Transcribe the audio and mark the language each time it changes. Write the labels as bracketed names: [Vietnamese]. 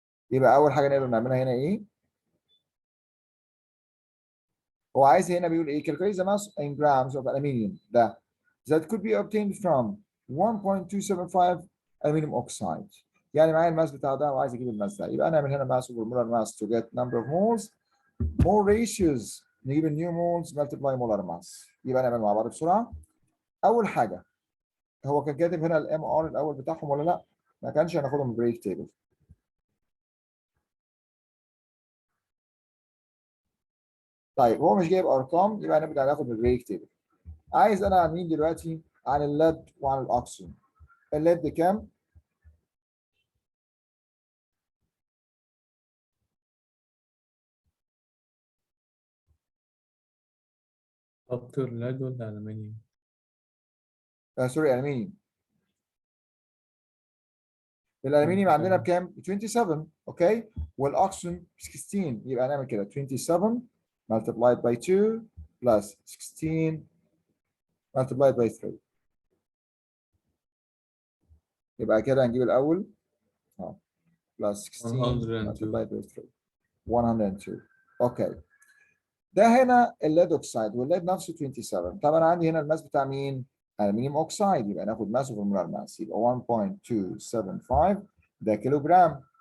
[Arabic] يبقى أول حاجة نقدر نعملها هنا إيه؟ هو عايز هنا بيقول إيه؟ [English] Calculate the mass in grams of aluminum that could be obtained from 1.275 aluminum oxide. [Arabic] يعني معايا الماس بتاع ده وعايز اجيب الماس ده، يبقى نعمل هنا [English] mass over molar mass to get number of moles. Mole ratios [Arabic] نجيب النيو [English] moles multiply molar mass. [Arabic] يبقى نعمل مع بعض بسرعه. اول حاجه هو كان كاتب هنا الام ار الاول بتاعهم ولا لا؟ ما كانش، هناخدهم من بريك تيبل. طيب هو مش جايب ارقام، يبقى هنبدا ناخد من البريك تيبل. عايز انا عن مين دلوقتي؟ عن الليد وعن الاكسجين. الليد كام؟ دكتور لاد ولا ألمنيوم؟ سوري الومنيوم. الالومنيوم عندنا بكام؟ 27. اوكي، والاكسجين 16. يبقى هنعمل كده [English] 27 multiplied by 2 plus 16 multiplied by 3. [Arabic] يبقى كده هنجيب الاول [English] plus 16 multiplied by 3 102. [Arabic] اوكي، ده هنا الليد اوكسايد والليد نفسه 27. طب انا عندي هنا الماس بتاع مين؟ الومنيوم اوكسايد، يبقى ناخد ماس اوفر مولار ماس، يبقى 1.275 ده كيلو جرام.